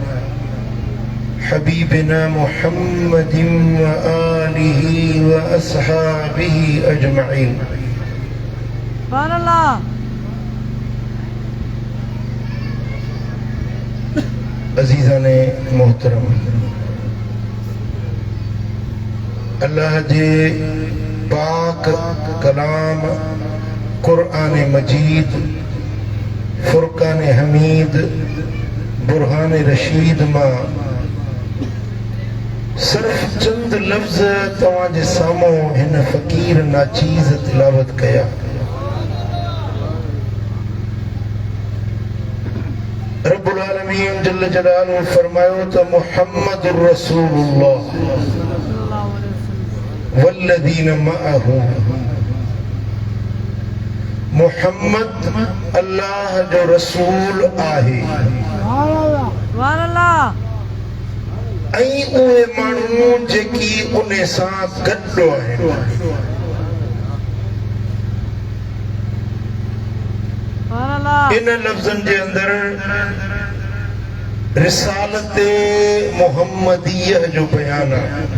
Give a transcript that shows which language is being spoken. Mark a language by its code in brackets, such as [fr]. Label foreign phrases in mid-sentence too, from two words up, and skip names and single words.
[ar] حبيبنا محمد وآله وأصحابه أجمعين سبحان الله [sd] अजीज़ान मोहतरम अल्लाह जे पाक कलाम कुरान मजीद फुरकान हमीद बुरहान रशीद मां सिर्फ चंद लफ्ज़ तव्हांजे साम्हूं हिन फ़कीर नाचीज़ तिलावत कया [ar] رب العالمين جل جلاله [sd] फरमायो त [ar] محمد رسول الله والذين معه [sd] मुहम्मद अल्लाह जो रसूल आहे ऐं उहे माण्हू जेकी उन सां गॾु आहिनि इन लफ़्ज़नि जे अंदर रिसालत मुहम्मदीय जो बयान आहे